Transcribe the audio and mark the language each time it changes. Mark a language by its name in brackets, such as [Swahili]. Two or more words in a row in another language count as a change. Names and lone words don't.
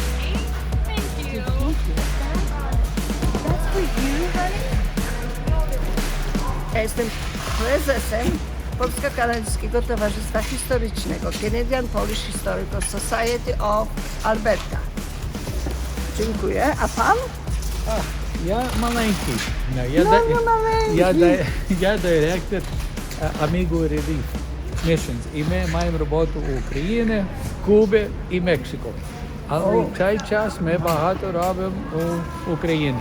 [English] Thank you. That's for you, honey? [Polish] Ja jestem prezesem Polsko-Kanadyjskiego Towarzystwa Historycznego Canadian Polish Historical Society of Alberta. Dziękuję. A pan? [Ukrainian] Я маленький. Я директор Amigo Relief Missions. І ми маємо роботу у Україні, Кубі і Мексику. Але в цей час ми багато робимо у Україні.